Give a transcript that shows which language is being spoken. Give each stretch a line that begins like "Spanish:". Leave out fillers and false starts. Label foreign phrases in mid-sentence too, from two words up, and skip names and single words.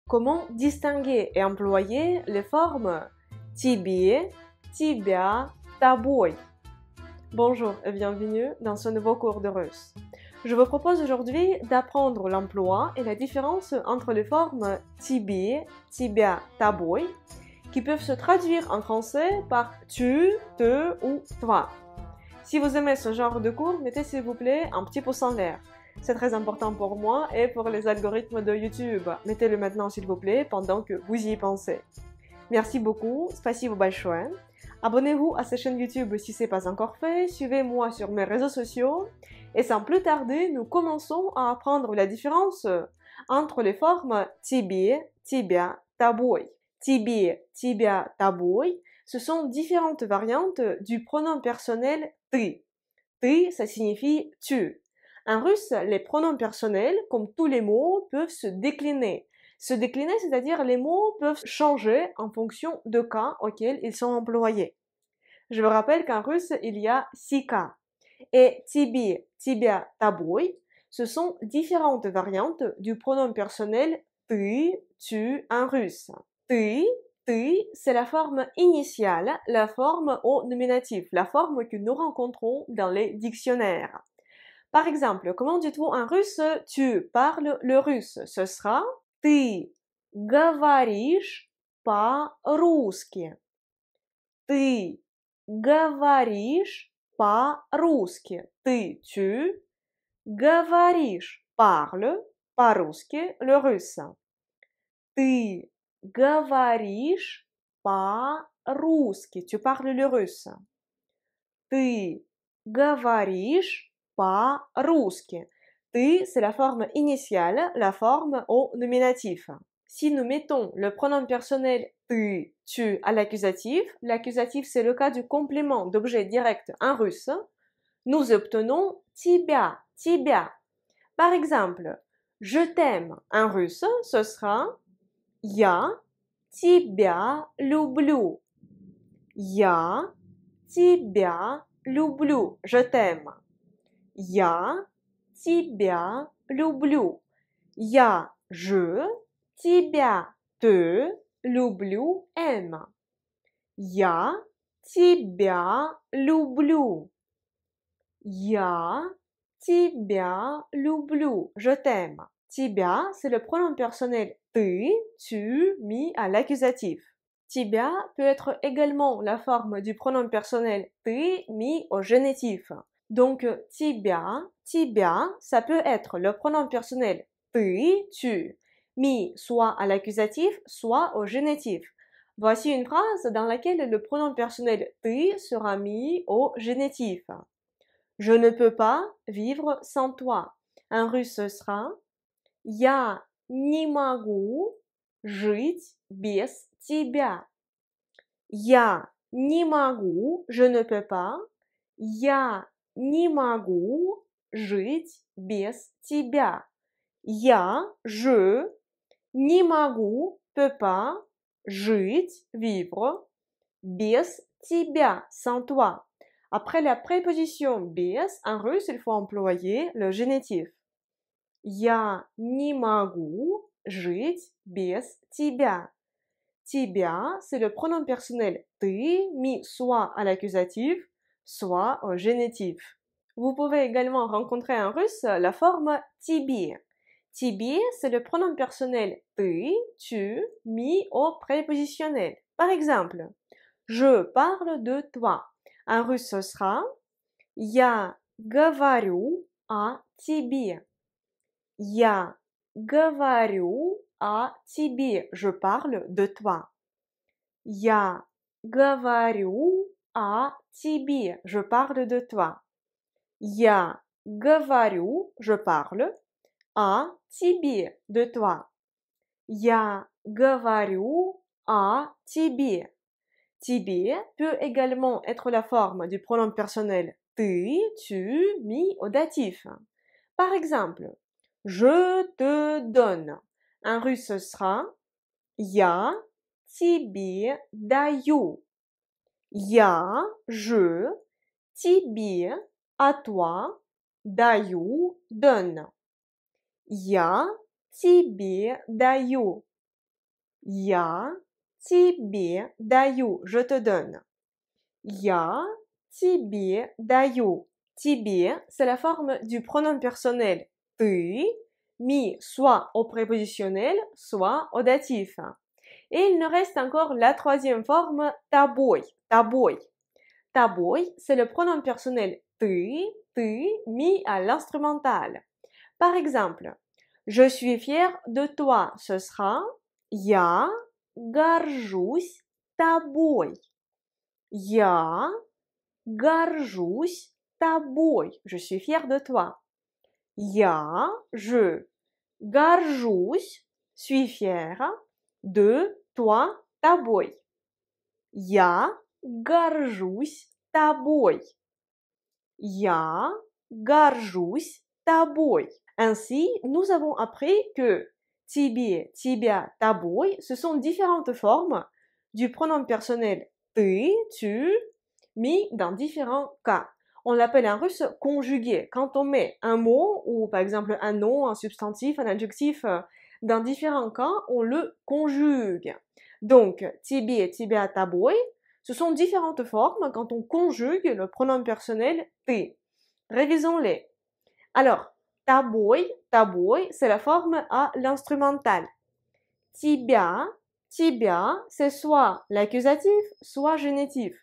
French: Comment distinguer et employer les formes
Russian: тебе, тебя, тобой?
French: Bonjour et bienvenue dans ce nouveau cours de russe. Je vous propose aujourd'hui d'apprendre l'emploi et la différence entre les formes
Russian: тебе, тебя, тобой,
French: qui peuvent se traduire en français par tu, te ou toi. Si vous aimez ce genre de cours, mettez s'il vous plaît un petit pouce en l'air. C'est très important pour moi et pour les algorithmes de YouTube. Mettez-le maintenant s'il vous plaît pendant que vous y pensez. Merci beaucoup,
Russian: спасибо большое.
French: Abonnez-vous à cette chaîne YouTube si ce n'est pas encore fait, suivez-moi sur mes réseaux sociaux et sans plus tarder, nous commençons à apprendre la différence entre les formes
Russian: тебе, тебя, тобой. Тебе, тебя, тобой,
French: ce sont différentes variantes du pronom personnel ты. Ты, ça signifie tu. En russe, les pronoms personnels, comme tous les mots, peuvent se décliner. Se décliner, c'est-à-dire les mots peuvent changer en fonction de cas auxquels ils sont employés. Je vous rappelle qu'en russe, il y a 6 cas. Et
Russian: тебе, тебя, тобой,
French: ce sont différentes variantes du pronom personnel ты, tu en russe. Ты, c'est la forme initiale, la forme au nominatif, la forme que nous rencontrons dans les dictionnaires. Par exemple, comment dites-vous en russe tu parles le russe? Ce sera
Russian: ты говоришь по-русски. Ты говоришь по-русски. Ты, tu, говоришь, parle, по-русски,
French: le russe.
Russian: Ты говоришь по-русски.
French: Tu parles le russe.
Russian: Ты говоришь по-русски.
French: Ты, c'est la forme initiale, la forme au nominatif. Si nous mettons le pronom personnel ты, tu à l'accusatif c'est le cas du complément d'objet direct en russe, nous obtenons
Russian: тебя, тебя.
French: Par exemple, je t'aime en russe, ce sera
Russian: я тебя люблю. Я тебя люблю.
French: Je t'aime.
Russian: Я тебя люблю. Я, je, тебя, te, люблю, aime. Я тебя люблю. Я тебя люблю.
French: Je t'aime. Тебя, c'est le pronom personnel ты, tu, mis à l'accusatif. Тебя peut être également la forme du pronom personnel ты, mis au génitif. Donc, тебя, ça peut être le pronom personnel ты, tu, mis soit à l'accusatif, soit au génitif. Voici une phrase dans laquelle le pronom personnel ты sera mis au génitif. Je ne peux pas vivre sans toi. En russe, ce sera
Russian: я не могу жить без тебя. Я не могу,
French: je ne peux pas.
Russian: Я не могу жить без тебя. Я, je, не могу,
French: peux pas,
Russian: жить, vivre, без тебя,
French: sans toi. Après la préposition без, en russe, il faut employer le génitif.
Russian: Я не могу жить без тебя.
French: Тебя, c'est le pronom personnel ты, mis soit à l'accusatif, soit au génitif. Vous pouvez également rencontrer en russe la forme тебе. Тебе, c'est le pronom personnel ты, tu, mis au prépositionnel. Par exemple, je parle de toi. En russe, ce sera
Russian: я говорю о тебе. Я говорю о тебе.
French: Je parle de toi.
Russian: Я говорю о тебе.
French: Je parle de toi.
Russian: Я говорю,
French: je parle,
Russian: о тебе,
French: de toi.
Russian: Я говорю о тебе.
French: Тебе peut également être la forme du pronom personnel ты, tu, mis au datif. Par exemple, je te donne. En russe, ce sera
Russian: я тебе даю. Я, je, тебе,
French: à toi,
Russian: даю, donne. Я тебе даю. Я тебе даю.
French: Je te donne.
Russian: Я тебе даю.
French: Тебе, c'est la forme du pronom personnel ты, mis soit au prépositionnel, soit au datif. Et il nous reste encore la troisième forme
Russian: тобой. Тобой.
French: Тобой, c'est le pronom personnel ты, mis à l'instrumental. Par exemple, je suis fière de toi. Ce sera
Russian: я горжусь тобой. Я горжусь тобой.
French: Je suis fière de toi. Я, je, горжусь, suis fière, de toi, тобой.
Russian: Я горжусь тобой. Я горжусь тобой.
French: Ainsi, nous avons appris que
Russian: тебе, тебя, тобой,
French: ce sont différentes formes du pronom personnel ты, tu, mis dans différents cas. On l'appelle en russe conjugué. Quand on met un mot ou par exemple un nom, un substantif, un adjectif, dans différents cas, on le conjugue. Donc,
Russian: тебе, тебя, тобой,
French: ce sont différentes formes quand on conjugue le pronom personnel ты. Révisons-les. Alors,
Russian: тобой, тобой,
French: c'est la forme à l'instrumental.
Russian: Тебя, тебя,
French: c'est soit l'accusatif, soit génitif.